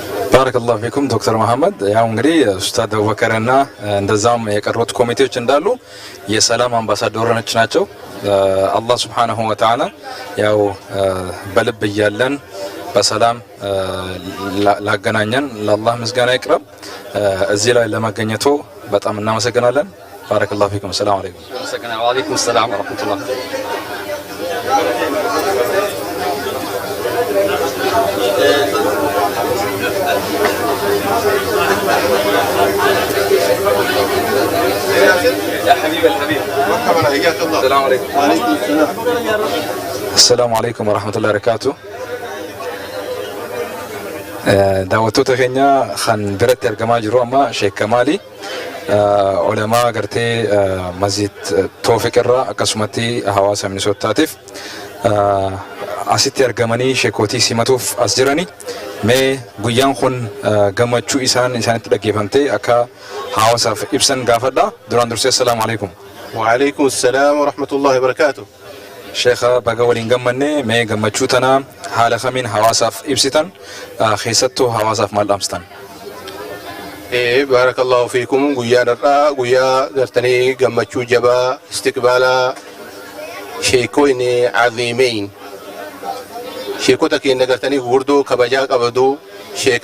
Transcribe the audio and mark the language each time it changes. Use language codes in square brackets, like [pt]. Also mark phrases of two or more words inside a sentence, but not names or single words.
[ar] بارك الله فيكم [am] ዶክተር መሐመድ። ያው እንግዲህ ኡስታዝ አቡበከርና እንደዛም የቀሩት ኮሚቴዎች እንዳሉ የሰላም አምባሳደሮች ናቸው። አላህ [ar] سبحانه وتعالى [am] ያው በልብ እያለን በሰላም ላገናኘን ለአላህ ምስጋና ይቅረብ። እዚህ ላይ ለማገኘቱ በጣም እናመሰግናለን። [ar] بارك الله فيكم። سلام عليكم። وعليكم سلام ورحمة الله። يا حبيب الحبيب مرحبا حياك الله. السلام عليكم. وعليكم السلام. السلام عليكم ورحمة الله وبركاته. [om] daawwattoota keenya kan biratti argamaa jiru amma Sheek Kamaali ulamaa gartee Masjid Toofiq irraa akkasumatti hawaasa Minisootaatiif asitti argamanii sheekotii simatuuf as jirani. Mee guyyaan kun gammachuu isaanitti dhaggeeffamtee akka hawaasaaf ibsan gaafadha. Duraan dursee [ar] السلام عليكم. وعليكم السلام ورحمة الله وبركاته. [om] Sheekha baga waliin gammanne mee gammachuu tana haala kamiin hawaasaaf ibsitan keessattuu hawaasaaf maal dhaamsitan? [ar] بارك الله فيكم. [om] Guyyaan irraa guyyaa gartanii gammachuu jabaa istiqbaala sheekoonni aziimeyn sheekota keenya gartanii gurguddoo kabajaa qabdu Sheek